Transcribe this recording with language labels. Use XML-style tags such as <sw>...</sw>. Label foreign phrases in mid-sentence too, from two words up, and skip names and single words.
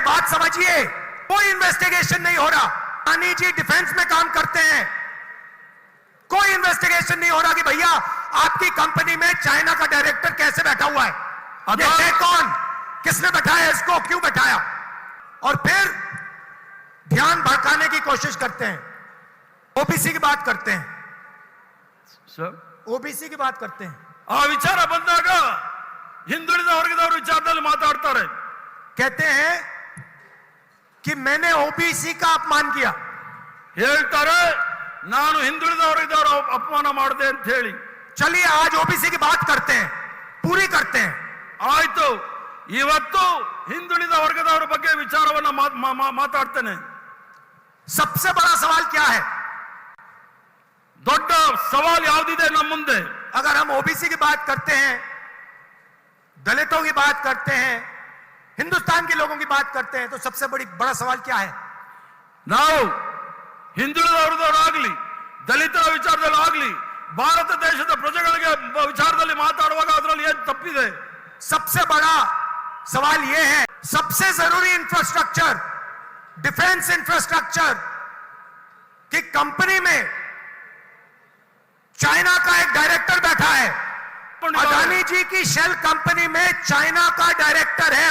<hi>बात समझिए, कोई इन्वेस्टिगेशन नहीं हो रहा। अडानी जी डिफेंस में काम करते हैं, कोई इन्वेस्टिगेशन नहीं हो रहा कि भैया आपकी कंपनी में चाइना का डायरेक्टर कैसे बैठा हुआ है, ये है कौन, किसने बैठाया इसको, क्यों बैठाया। और फिर ध्यान भटकाने की कोशिश करते हैं। ओबीसी की बात करते हैं</hi> <kn>ಸರ್,</kn> <hi>ओबीसी की बात करते हैं।</hi> <kn>ಆ ವಿಚಾರ ಬಂದಾಗ ಹಿಂದುಳಿದ ವರ್ಗದವರು ವಿಚಾರದಲ್ಲಿ ಮಾತಾಡ್ತಾರೆ।</kn> <hi>कहते हैं कि मैंने ओबीसी का अपमान किया।</hi> <kn>ಹೇಳ್ತಾರೆ ನಾನು ಹಿಂದುಳಿದ ವರ್ಗದವರ ಅಪಮಾನ ಮಾಡಿದೆ ಅಂತ ಹೇಳಿ।</kn> <hi>चलिए आज ओबीसी की बात करते हैं, पूरी करते हैं।</hi> <kn>ಆಯ್ತು, ಇವತ್ತು ಹಿಂದುಳಿದ ವರ್ಗದವರ ಬಗ್ಗೆ ವಿಚಾರವನ್ನ ಮಾತಾಡ್ತೇನೆ।</kn> <hi>सबसे बड़ा सवाल क्या है?</hi> <kn>ದೊಡ್ಡ ಸವಾಲು ಯಾವುದಿದೆ ನಮ್ಮ ಮುಂದೆ?</kn> <hi>अगर हम ओबीसी की बात करते हैं, दलितों की बात करते हैं, हिंदुस्तान के लोगों की बात करते हैं, तो सबसे बड़ा सवाल क्या है?</hi> <kn>ನಾವು ಹಿಂದುಳಿದ ವರ್ಗದವರಾಗ್ಲಿ, ದಲಿತರ ವಿಚಾರದಲ್ಲಿ ಆಗ್ಲಿ, ಭಾರತ ದೇಶದ ಪ್ರಜೆಗಳಿಗೆ ವಿಚಾರದಲ್ಲಿ ಮಾತಾಡುವಾಗ ಅದರಲ್ಲಿ ಏನು ತಪ್ಪಿದೆ?</kn> <hi>सबसे बड़ा सवाल यह है, सबसे जरूरी इंफ्रास्ट्रक्चर,</hi> <en>defence infrastructure</en> <hi>की कंपनी में चाइना का एक डायरेक्टर बैठा है। अडानी जी की</hi> <en>shell company</en> <hi>में चाइना का डायरेक्टर है।</hi>